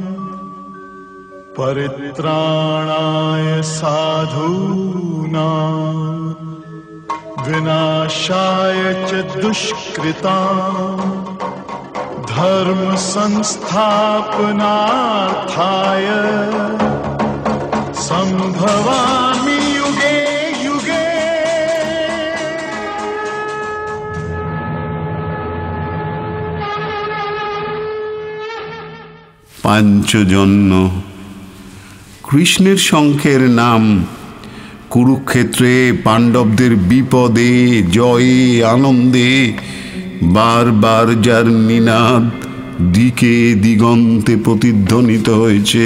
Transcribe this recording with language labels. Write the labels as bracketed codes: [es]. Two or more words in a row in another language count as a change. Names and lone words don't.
[sa] परित्राणाय साधूनां विनाशाय च दुष्कृतां धर्म संस्थापनार्थाय संभवामि युगे युगे। [bn] পাঞ্চজন্য কৃষ্ণের শঙ্খের নাম। কুরুক্ষেত্রে পাণ্ডবদের বিপদে জয়ে আনন্দে বারবার যার নিনাদ দিকে দিগন্তে প্রতিধ্বনিত হয়েছে।